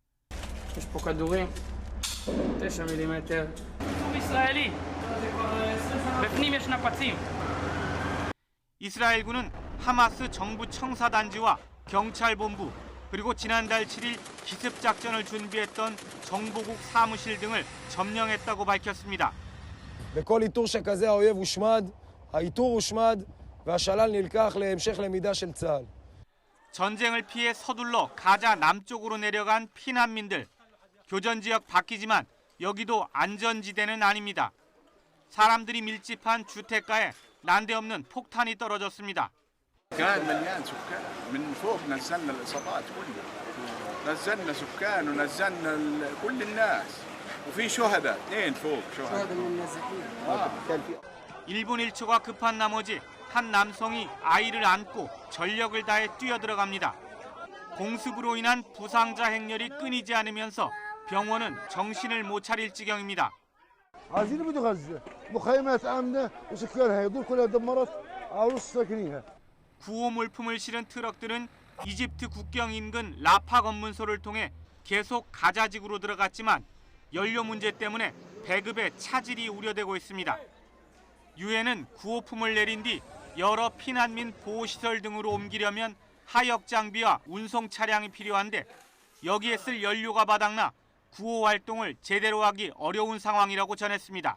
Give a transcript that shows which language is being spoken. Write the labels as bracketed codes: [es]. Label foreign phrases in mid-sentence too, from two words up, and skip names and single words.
[ko] 이스라엘군은 하마스 정부 청사단지와 경찰본부 그리고 지난달 7일 기습작전을 준비했던 정보국 사무실 등을 점령했다고 밝혔습니다. [he] בכל איתור שכזה האויב הושמד, האיתור הושמד והשלל נלקח להמשך למידה של צה"ל. [ko] 전쟁을 피해 서둘러 가자 남쪽으로 내려간 피난민들. 교전 지역 바뀌지만 여기도 안전지대는 아닙니다. 사람들이 밀집한 주택가에 난데없는 폭탄이 떨어졌습니다. [ar] كان مليان سكان من فوق نزلنا الاصابات كلها نزلنا سكان ونزلنا كل الناس وفي شهداء اثنين فوق شهداء [ko] 1분 1초가 급한 나머지 한 남성이 아이를 안고 전력을 다해 뛰어들어갑니다. 공습으로 인한 부상자 행렬이 끊이지 않으면서 병원은 정신을 못 차릴 지경입니다. [ar] عايزين يبدوا غزة مخيمات آمنة وسكانها يدور كلها دمرت عروس ساكنينها. [ko] 구호 물품을 실은 트럭들은 이집트 국경 인근 라파 검문소를 통해 계속 가자지구로 들어갔지만 연료 문제 때문에 배급에 차질이 우려되고 있습니다. 유엔은 구호품을 내린 뒤 여러 피난민 보호시설 등으로 옮기려면 하역 장비와 운송 차량이 필요한데 여기에 쓸 연료가 바닥나 구호 활동을 제대로 하기 어려운 상황이라고 전했습니다.